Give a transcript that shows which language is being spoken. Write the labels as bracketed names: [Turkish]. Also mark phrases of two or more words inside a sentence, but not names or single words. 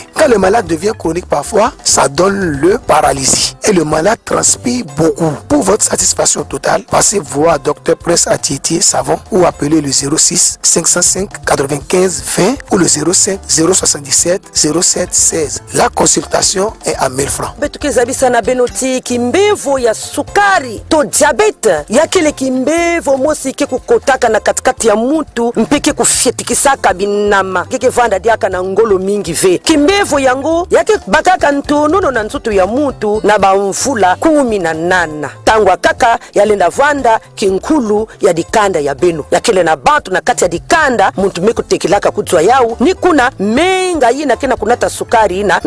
[French] Quand le malade devient chronique parfois, ça donne le paralysie et le malade transpire beaucoup. Pour votre satisfaction totale, passez voir Dr Prince à Tietie Savon ou appelez le 06 505 95 20 ou le 05 077 07 16. La consultation est à 1000 francs. [Kituba (Democratic Republic of Congo)] Betukezabisa na benoti kimbevo ya sukari to diabete yakile kimbevo mosike kukotaka na katikati ya mutu mpeke kufyetikisaka binama keke vanda diaka na ngolo mingi ve kimbevo yango yake bakaka ntonono na nzutu ya mutu na bamvula 18 tangwa kaka yalenda vanda kinkulu ya dikanda ya beno yakile na bantu na kati ya dikanda muntu meku tekilaka kudzwa yau ni kuna menga yina kena kunata sukari na